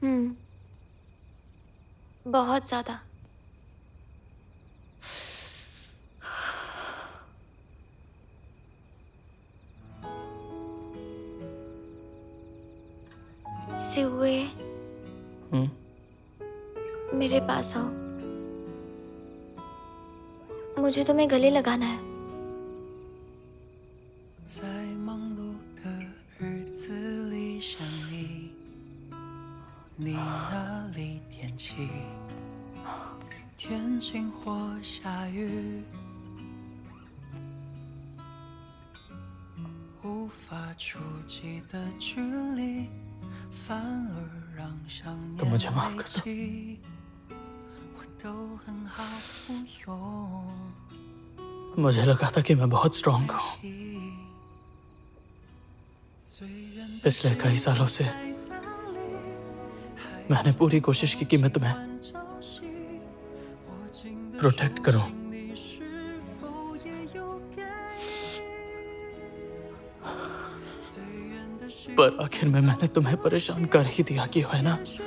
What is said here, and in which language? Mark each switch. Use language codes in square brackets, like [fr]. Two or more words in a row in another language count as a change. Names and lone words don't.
[hi] बहुत ज्यादा। सिउए, मेरे पास आओ। मुझे तुम्हें गले लगाना है। [zh] 在忙碌的日子里想你，你那里天气天晴或下雨，无法触及的距离，反而让想 [hi] तुम मुझे [zh] 念 [hi] माफ [zh] 累 [hi] कर दो। [zh] 积。我都很好不用。 [hi] मुझे लगा था कि मैं बहुत स्ट्रांग हूँ। पिछले कई सालों से मैंने पूरी कोशिश की कि मैं तुम्हें प्रोटेक्ट करूं, पर आखिर में मैंने तुम्हें परेशान कर ही दिया कि है ना।